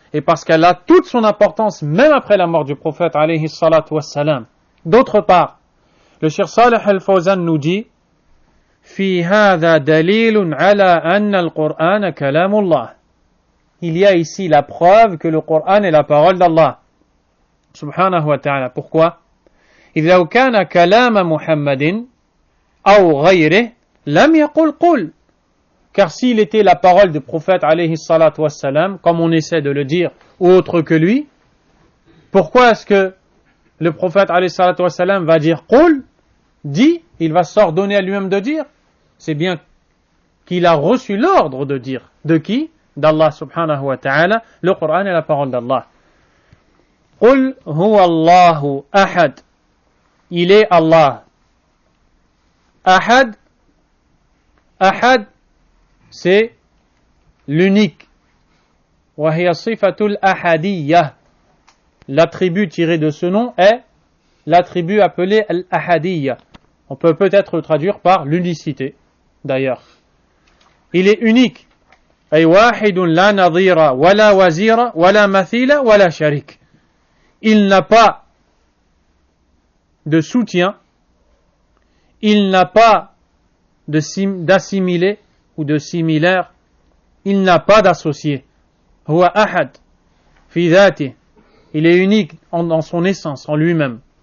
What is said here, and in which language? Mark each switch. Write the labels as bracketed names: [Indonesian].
[French] Et parce qu'elle a toute son importance, même après la mort du prophète, alayhi salatu wassalam. D'autre part, le Cheikh Salih al-Fawzan nous dit, [Arabic] Fi hadha dalilun ala anna al-Qur'an kalamullah. [French] Il y a ici la preuve que le Coran est la parole d'Allah. [Arabic] Subhanahu wa ta'ala. [French] Pourquoi? [Arabic] إذ لو كان كلام محمد أو غيره لم يقل قل. [French] Car s'il était la parole du prophète alayhi salatu wassalam, comme on essaie de le dire, ou autre que lui, pourquoi est-ce que le prophète alayhi salatu wassalam va dire qul, dit, il va s'ordonner à lui-même de dire? C'est bien qu'il a reçu l'ordre de dire. De qui? D'Allah subhanahu wa ta'ala. Le Coran est la parole d'Allah. [Arabic] Qul huwa Allahu ahad. [French] Il est Allah. [Arabic] Ahad. [French] Ahad, c'est l'unique. [Arabic] Wa hiya sifatul ahadiyya. [French] L'attribut tiré de ce nom est l'attribut appelé al-ahadiyya. On peut peut-être le traduire par l'unicité, d'ailleurs. il est unique. [Arabic] أي واحد لا نظير ولا وزير ولا مثيل ولا شريك. [French] Il n'a pas de soutien, il n'a pas d'assimilé ou de similaire, il n'a pas d'associé. [Arabic] هو أحد في ذاته. [French] Il est unique dans son essence, en lui-même.